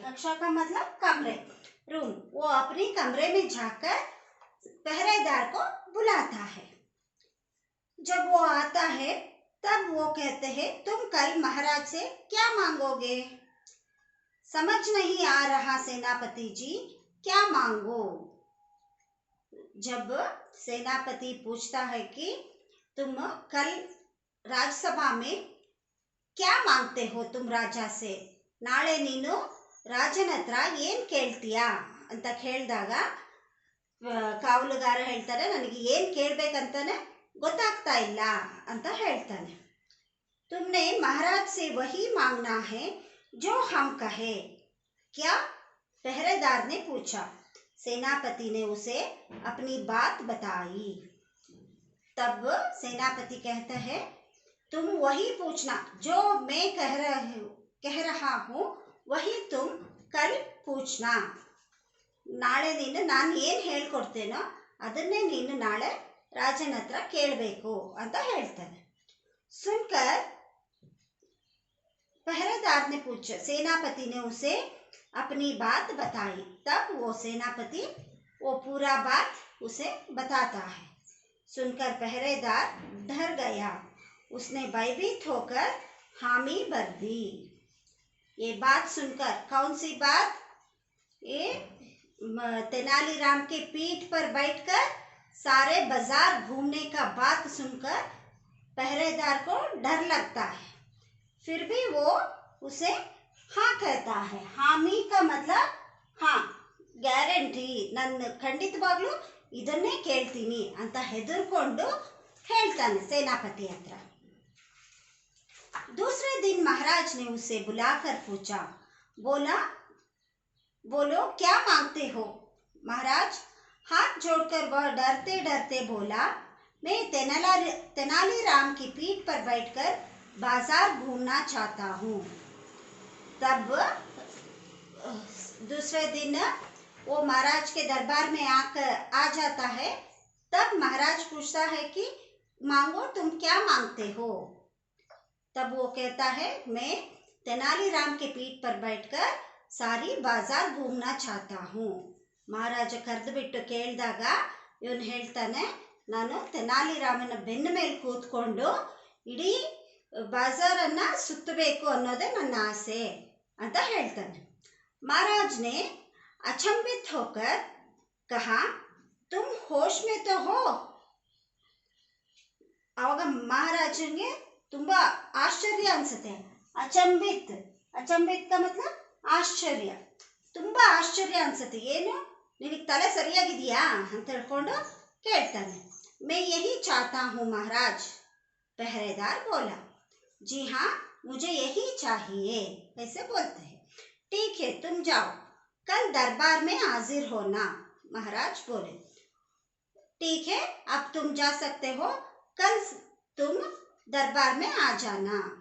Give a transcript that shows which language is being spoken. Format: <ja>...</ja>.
<hi>कक्षा का मतलब कमरे, रूम। वो अपनी कमरे में जाकर पहरेदार को बुलाता है। जब वो आता है तब वो कहते हैं, तुम कल महाराज से क्या मांगोगे? समझ नहीं आ रहा सेनापति जी, क्या मांगो? जब सेनापति पूछता है कि तुम कल राजसभा में क्या मांगते हो तुम राजा से,</hi> <kn>नाಳೆ ನೀನು ರಾಜನ ಹತ್ರ ಏನು ಕೇಳ್ತೀಯಾ ಅಂತ ಕೇಳಿದಾಗ ಕಾವಲುಗಾರ ಹೇಳ್ತಾರೆ, ನನಗೆ ಏನು ಕೇಳಬೇಕಂತಾನೆ ಗೊತ್ತಾಗ್ತಾ ಇಲ್ಲ ಅಂತ ಹೇಳ್ತಾನೆ।</kn> <hi>तुमने महाराज से वही मांगना है जो हम कहे क्या? पहरेदार ने पूछा। सेनापति ने उसे अपनी बात बताई। तब सेनापति कहता है, तुम वही पूछना जो मैं कह रहा हूँ, वही तुम कल पूछना।</hi> <kn>ನಾಳೆ ನೀನು ನಾನು ಏನು ಹೇಳ್ಕೊಡ್ತೇನೋ ಅದನ್ನೇ ನೀನು ನಾಳೆ ರಾಜನ ಹತ್ರ ಕೇಳಬೇಕು ಅಂತ ಹೇಳ್ತಾನೆ।</kn> <hi>सुनकर पहरेदार ने पूछा, सेनापति ने उसे अपनी बात बताई। तब वो सेनापति वो पूरा बात उसे बताता है। सुनकर पहरेदार डर गया। उसने भयभीत होकर हामी भर दी। ये बात सुनकर, कौन सी बात? ये तेनालीराम के पीठ पर बैठकर सारे बाजार घूमने का बात सुनकर पहरेदार को डर लगता है। फिर भी वो उसे हाँ कहता है। हामी का मतलब हाँ,</hi> <kn>ಗ್ಯಾರಂಟಿ, ನಾನು ಖಂಡಿತವಾಗ್ಲೂ ಇದನ್ನೇ ಕೇಳ್ತೀನಿ ಅಂತ ಹೆದರ್ಕೊಂಡು ಹೇಳ್ತಾನೆ सेनापति हत्र।</kn> <hi>दूसरे दिन महाराज ने उसे बुलाकर पूछा, बोलो क्या मांगते हो? महाराज, हाथ जोड़कर वह डरते डरते बोला, मैं तेनालीराम की पीठ पर बैठकर बाजार घूमना चाहता हूँ। तब दूसरे दिन वो महाराज के दरबार में आ जाता है। तब महाराज पूछता है कि मांगो, तुम क्या मांगते हो? तब वो कहता है, मैं तेनालीराम के पीठ पर बैठकर सारी बाजार घूमना चाहता हूँ।</hi> <kn>ಮಹಾರಾಜ ಕರೆದು ಬಿಟ್ಟು ಕೇಳಿದಾಗ ಇವನು ಹೇಳ್ತಾನೆ, ನಾನು ತೆನಾಲಿರಾಮನ ಬೆನ್ನ ಮೇಲೆ ಕೂತ್ಕೊಂಡು ಇಡೀ ಬಾಜಾರನ್ನ ಸುತ್ತಬೇಕು ಅನ್ನೋದೇ ನನ್ನ ಆಸೆ ಅಂತ ಹೇಳ್ತಾನೆ।</kn> <hi>महाराज ने अचंभित होकर कहा, तुम होश में तो हो?</hi> <kn>ಆವಾಗ ಮಹಾರಾಜನಿಗೆ ತುಂಬಾ ಆಶ್ಚರ್ಯ ಅನ್ಸುತ್ತೆ। ಅಚಂಬಿತ್, ಅಚಂಬಿತ್</kn> <hi>का मतलब</hi> <kn>ಆಶ್ಚರ್ಯ, ತುಂಬಾ ಆಶ್ಚರ್ಯ ಅನ್ಸುತ್ತೆ। ಏನು, ನಿನಗೆ ತಲೆ ಸರಿಯಾಗಿದೆಯಾ ಅಂತ ಹೇಳ್ಕೊಂಡು ಕೇಳ್ತಾನೆ।</kn> <hi>मैं यही चाहता हूँ महाराज, पहरेदार बोला। जी हाँ, मुझे यही चाहिए, ऐसे बोलते हैं। ठीक है, तुम जाओ, कल दरबार में हाजिर होना, महाराज बोले। ठीक है, अब तुम जा सकते हो, कल तुम दरबार में आ जाना।</hi>